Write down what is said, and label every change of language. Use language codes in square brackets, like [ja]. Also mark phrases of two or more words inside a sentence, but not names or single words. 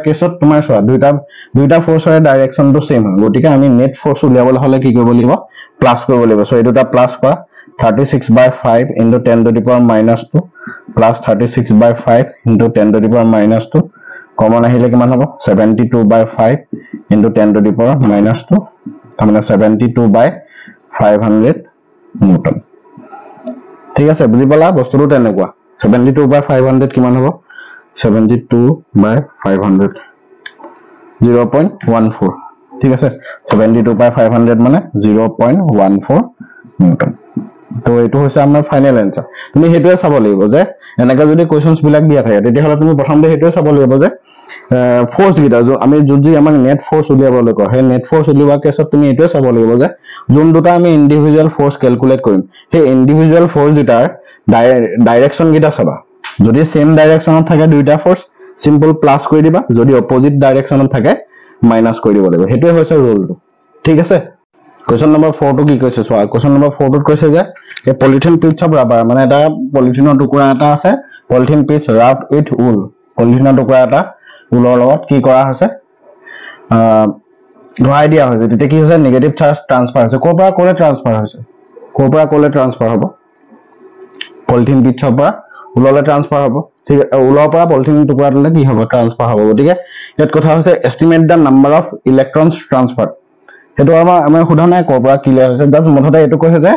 [as] কেছত তোমাৰ চোৱা দুইটা ফোর্সৰ ডাইৰেকশনটো সেম হয় গতিকে আমি [en] net force [as] উলিয়াবলৈ হলে কি কৰিব লাগিব প্লাস কৰিব লাগিব সো এই দুটা প্লাস কৰা [en] 36/5 into 10 to the power -2 plus 36/5 into 10 to the power -2 [as] কমন আহিলে কিমান হ'ব [en] 72/5 into 10 to the power -2 [as] মানে 72/500 নিউটন ঠিক আছে বুজি পালা বস্তুটো তেনেকুৱা 72/500 কিমান হ'ব 72/500 0.14 ঠিক আছে 72/500 মানে 0.14 নিউটন তো এটো হৈছে আমাৰ [en] final answer [as] তুমি হেতুৱে চাব লাগিব যে এনেকা যদি কোৱেশ্চনছ বিলাক দিয়া থাকে তেতিয়া হলে তুমি প্ৰথমতে হেতুৱে চাব লাগিব যে ফোর্স গিটা আমি যদি আমাৰ [en] net force [as] উলিয়াবলৈ কয় হে [en] net force [as] উলিওৱা কেছত তুমি এটোৱে চাব লাগিব যে যোন দুটা আমি [en] individual force calculate [as] কৰিম হে [en] individual force [as] গিটাৰ ডাইৰেকশন গিটা চাবা যদি সেম ডাইৰেকশনত থাকে দুইটা ফোর্স [en] simple plus [as] কৰি দিবা যদি অপোজিট ডাইৰেকশনত থাকে মাইনাস কৰি দিব লাগিব হেতুৱে হৈছে ৰুলটো ঠিক আছে [en] Question number 4 [as] to কি কৈছে সোয়া [en] question number 4 [as] ত কৈছে যে [en] a polythene piece of rubber [as] মানে এটা পলিথিনৰ টুকুৰা এটা আছে [en] polythene piece wrapped with wool [as] পলিথিনৰ টুকুৰা এটা উলৰ লগত কি কৰা হৈছে ধৰাই দিয়া হৈছে তেতিয়া কি হৈছে [en] negative charge transfer [as] হৈছে কোৰ পৰা কোলে ট্ৰান্সফাৰ হ'ব পলিথিন পিচৰ পৰা উললৈ ট্ৰান্সফাৰ হ'ব ঠিক উলৰ পৰা পলিথিন টুকুৰাটোলৈ কি হ'ব ট্ৰান্সফাৰ হ'ব গতিকে ইয়াত কথা হৈছে [en] estimate the number of electrons transfer [as] হেতু আমাৰ খুধা কোৰ পৰা কি হৈছে জাস্ট মথতে এটো কৈছে যে